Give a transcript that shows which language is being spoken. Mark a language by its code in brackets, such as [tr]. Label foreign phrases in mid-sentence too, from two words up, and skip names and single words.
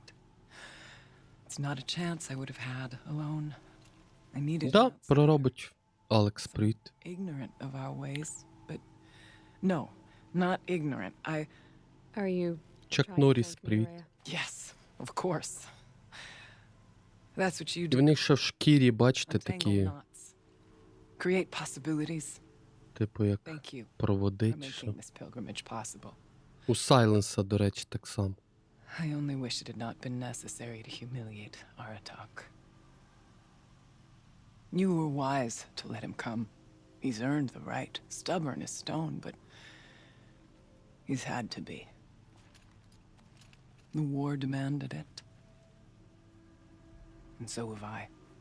[en] It's not a chance I would have had alone. I needed [uk] Да, проробить Алекс, привіт. [en] ignorant of our ways, but no, not ignorant. Are you [uk] Чак Норріс, привіт. [en] Yes, of course. That's what you [uk] І [en] do. [uk] в них ще в шкірі, бачите, такі, [en] Create possibilities. [uk] типу, як [en] Thank you for [uk] проводи чи [en] making [uk] що. [en] this pilgrimage possible. [uk] У Сайленса, до речі, так само. [en] I only wish it had not been necessary to humiliate Aratak. You were wise to let him come. He's earned the right. Stubborn as stone, but he's had to be. The war demanded it. And so have I.